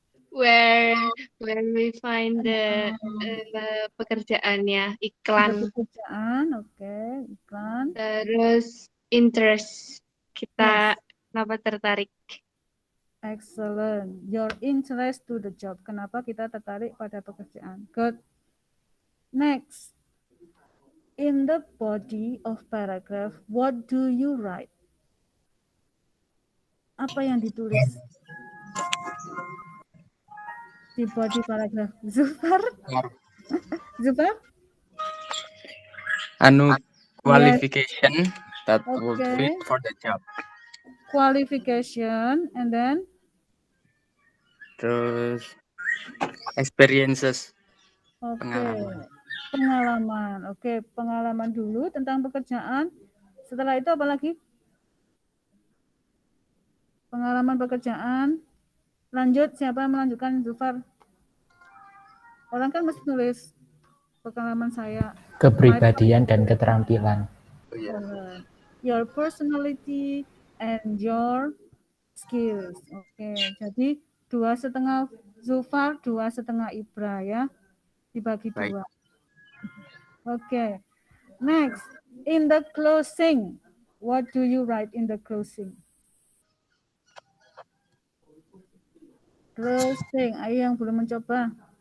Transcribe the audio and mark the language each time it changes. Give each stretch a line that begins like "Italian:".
English: Where we find the
Indonesian: pekerjaannya, iklan, Pekerjaan, oke, iklan. terus interest. Kita kenapa tertarik?
English: Excellent. Your interest to the job.
Indonesian: Kenapa kita tertarik pada pekerjaan?
English: Good. Next. In the body of paragraph, what do you write?
Indonesian: Apa yang ditulis di body paragraph? Zufar? Zufar?
English: Qualification that would Okay. fit for the job. Qualification, and then?
Indonesian: Terus experiences. Oke. Pengalaman. Pengalaman. Oke, pengalaman dulu tentang pekerjaan. Setelah itu apa lagi? Pengalaman pekerjaan. Lanjut, siapa yang melanjutkan? Zufar. Orang kan mesti nulis pengalaman saya. Kepribadian dan keterampilan.
English: Your personality and your skills.
Indonesian: Oke, jadi 2,5 Zufar, 2,5 Ibra ya. Dibagi Baik. 2. Oke.
English: Next, in the closing, what do you write in the closing?
Indonesian: Closing, ayo yang belum mencoba.